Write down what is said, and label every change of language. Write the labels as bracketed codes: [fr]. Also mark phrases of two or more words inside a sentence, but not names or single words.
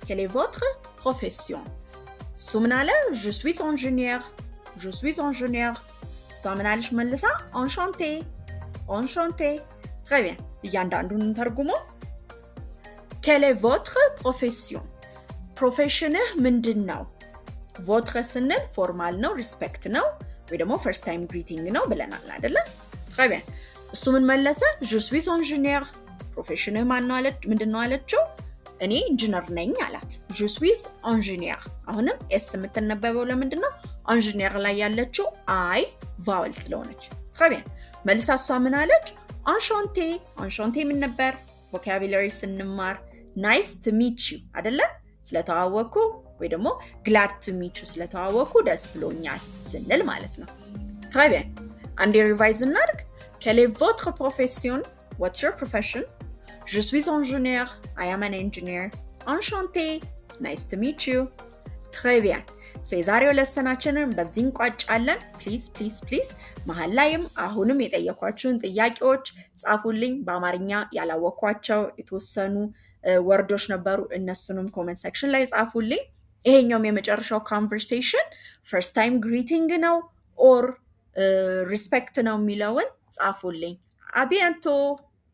[am] so ምን አለ [fr] je suis ingénieur [am] so ምን አለች መልሳ [fr] enchanté très bien [am] እያንዳንዱን ተርጉሞ [fr] quelle est votre profession [am] professionህ ምንድነው votre ስንል ፎርማል ነው ሪስፔክት ነው ወይ ደግሞ [en] first time greeting [am] ነው ብለናል አይደለ [fr] très bien [am] እሱ ምን መለሰ [fr] je suis ingénieur [am] professionህ ማን ነው አለች ምንድነው አለችው እኔ ኢንጂነር ነኝ አላት [fr] je suis ingénieur [am] አሁንም s የምትነበበው ለምንድነው ኢንጂነር ላይ ያለችው አይ ቫወል ስለሆነች [fr] très bien [am] መልሳ እሷ ምን አለች [fr] enchanté enchanté [am] ምን ነበር ቮካቡላሪ ስንማር [en] nice to meet you [am] አይደለ ስለተዋወኩ ወይ ደግሞ [en] glad to meet you [am] ስለተዋወኩ ደስ ብሎኛል ስንል ማለት [fr] ነው très bien [am] አንዴ ሪቫይዝ እናድርግ [fr] quelle est votre profession [en] what's your profession [fr] je suis [am] ingénieur [en] I am an engineer [am] enchanté [en] nice to meet you [fr] très bien [am] የዛሬው ለሰናችንን በዚህ እንቋጫለን ፕሊዝ መሃል ላይም አሁንም የጠየኳችሁን ጥያቄዎች ጻፉልኝ በአማርኛ ያላወኳቸው የተወሰኑ ወርዶች ነበሩ እነሱንም [en] comment section [am] ላይ ጻፉልኝ ይሄኛውም የመጨረሻው [en] conversation first time greeting [am] ነው [en] or respect [am] ነው የሚለውን ጻፉልኝ [fr] à bientôt